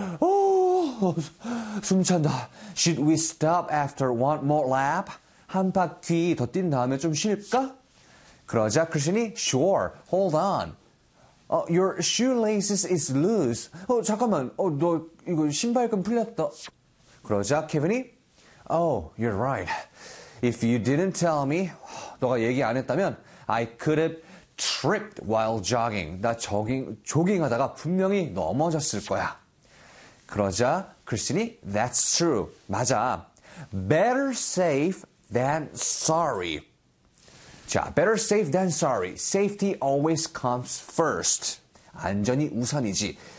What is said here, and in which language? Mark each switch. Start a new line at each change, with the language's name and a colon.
English: Oh,
Korean: 숨 찬다.
English: Should we stop after one more lap?
Korean: 한 바퀴 더 뛴 다음에 좀 쉴까? 그러자 크리스틴이
English: sure, hold on. Your shoelaces is loose.
Korean: 어, 잠깐만. 어, 너 이거 신발끈 풀렸다. 그러자 케빈이
English: oh, you're right. If you didn't tell me,
Korean: 너가 얘기 안 했다면
English: I could have tripped while jogging.
Korean: 나 조깅하다가 분명히 넘어졌을 거야. 그러자 크리스틴이
English: that's true.
Korean: 맞아.
English: Better safe than sorry. 자, better safe than sorry. Safety always comes first.
Korean: 안전이 우선이지.